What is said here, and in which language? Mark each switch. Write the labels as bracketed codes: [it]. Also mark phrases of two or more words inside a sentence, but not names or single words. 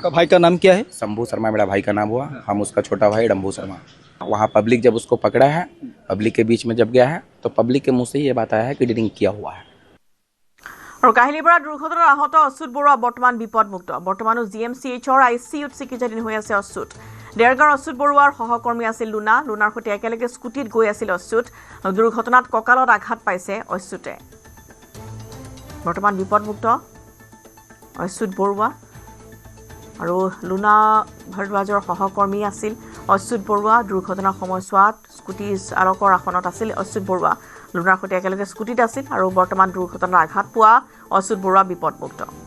[hi] आपका भाई का नाम क्या है शंभू शर्मा मेरा भाई का नाम हुआ हम उसका छोटा भाई डम्भू शर्मा वहाँ पब्लिक जब उसको पकड़ा है पब्लिक के बीच में जब गया है तो पब्लिक के मुंह से ये बात आया है कि ड्रिंक किया हुआ है [as] আৰু কাহিলীপাৰা দুৰ্ঘটনাত আহত অচ্যুত বৰুৱা বৰ্তমান বিপদমুক্ত বৰ্তমানো GMCHৰ ICUত চিকিৎসাধীন হৈ আছে অচ্যুত ডেৰগাঁৱৰ অচ্যুত বৰুৱাৰ সহকৰ্মী আছিল লুনাৰ সৈতে একেলগে স্কুটিত গৈ আছিল অচ্যুত দুৰ্ঘটনাত কঁকালত আঘাত পাইছে অচ্যুতে বৰ্তমান বিপদমুক্ত অচ্যুত বৰুৱা আৰু লুনা ভাৰদ্বাজৰ সহকৰ্মী আছিল অচ্যুত বৰুৱা দুৰ্ঘটনাৰ সময়ছোৱাত স্কুটি চালকৰ আসনত আছিল অচ্যুত বৰুৱা লুনাৰ সৈতে একেলগে স্কুটিত আছিল আৰু বৰ্তমান দুৰ্ঘটনাৰ আঘাত পোৱা অচ্যুত বৰুৱা বিপদমুক্ত